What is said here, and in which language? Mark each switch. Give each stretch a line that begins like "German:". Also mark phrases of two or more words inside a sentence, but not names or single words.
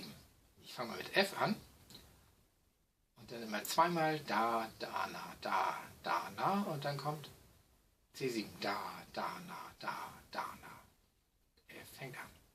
German: Ich fange mal mit F an und dann immer zweimal da, da, na und dann kommt C7, da, da, na, da, da, na. F fängt an.